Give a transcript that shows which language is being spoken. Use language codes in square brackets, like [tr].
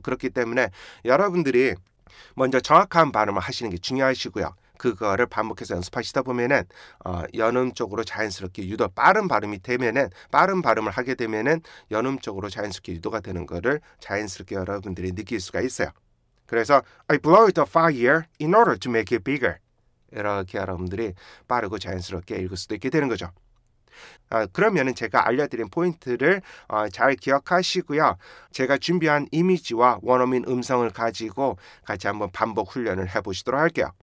[ko] 그렇기 때문에 여러분들이 먼저 정확한 발음을 하시는 게 중요하시고요. 그거를 반복해서 연습하시다 보면은 연음 쪽으로 자연스럽게 유도, 빠른 발음이 되면은 빠른 발음을 하게 되면은 연음 쪽으로 자연스럽게 유도가 되는 거를 자연스럽게 여러분들이 느낄 수가 있어요. 그래서 [en] I blow the fire in order to make it bigger. [ko] 이렇게 여러분들이 빠르고 자연스럽게 읽을 수도 있게 되는 거죠. 그러면은 제가 알려드린 포인트를 잘 기억하시고요. 제가 준비한 이미지와 원어민 음성을 가지고 같이 한번 반복 훈련을 해보시도록 할게요.